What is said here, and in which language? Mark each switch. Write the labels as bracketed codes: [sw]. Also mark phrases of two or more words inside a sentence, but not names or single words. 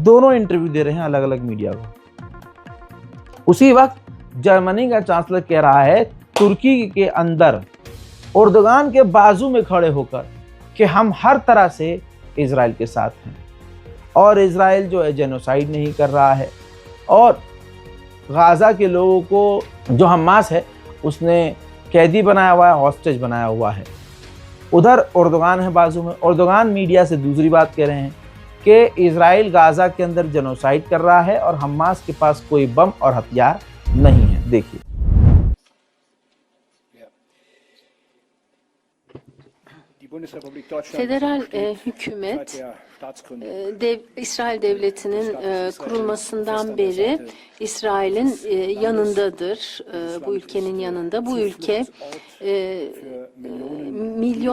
[hi] दोनों इंटरव्यू दे रहे हैं अलग अलग मीडिया को। उसी वक्त जर्मनी का चांसलर कह रहा है तुर्की के अंदर एर्दोगान के बाजू में खड़े होकर कि हम हर तरह से इजराइल के साथ हैं और इजराइल जो है जेनोसाइड नहीं कर रहा है और गाजा के लोगों को जो हमास है उसने कैदी बनाया हुआ है, हॉस्टेज बनाया हुआ है। उधर एर्दोगान है बाजू में। एर्दोगान मीडिया से दूसरी बात कह रहे हैं कि इजराइल गाजा के अंदर जेनोसाइड कर रहा है और हमास के पास कोई बम और हथियार नहीं है। देखिए [tr] Federal hükümet İsrail devletinin kurulmasından beri İsrail'in yanındadır. Bu ülkenin yanında. Bu ülke milyon.